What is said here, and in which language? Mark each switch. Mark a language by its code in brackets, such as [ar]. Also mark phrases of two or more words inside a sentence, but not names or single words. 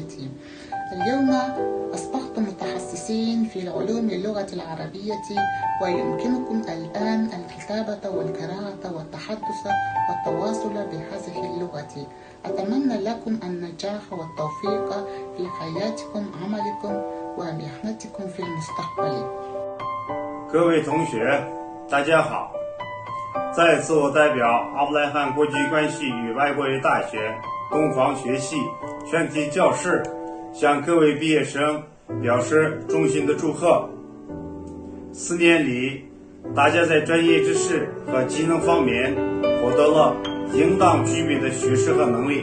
[ar] اليوم أصبحتم متخصصين في العلوم اللغة العربية ويمكنكم الآن الكتابة والقراءة والتحدث والتواصل بهذه اللغة. أتمنى لكم النجاح والتوفيق في حياتكم عملكم ومهنتكم في المستقبل. [zh] 各位同学，大家好！再次我代表阿布莱罕国际关系与外国语大学东方学系全体教师向各位毕业生表示衷心的祝贺。4年里，大家在专业知识和技能方面获得了应当具备的学识和能力。